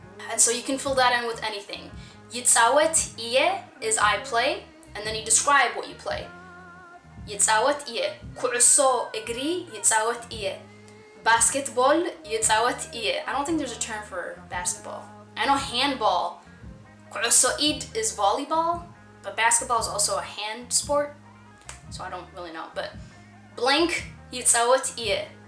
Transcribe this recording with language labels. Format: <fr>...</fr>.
<en>And so you can fill that in with anything.</en> <ti>ይፃወት iye</ti> <en>is I play, and then you describe what you play.</en> <ti>ይፃወት iye. ኩዕሶ እግሪ ይፃወት iye.</ti> <en>Basketball</en> <ti>ይፃወት iye.</ti> <en>I don't think there's a term for basketball. I know handball.</en> <ti>ኩዕሶ ኢድ</ti> <en>is volleyball, but basketball is also a hand sport. So I don't really know, but blank</en> <ti>ይፃወት iye.</ti>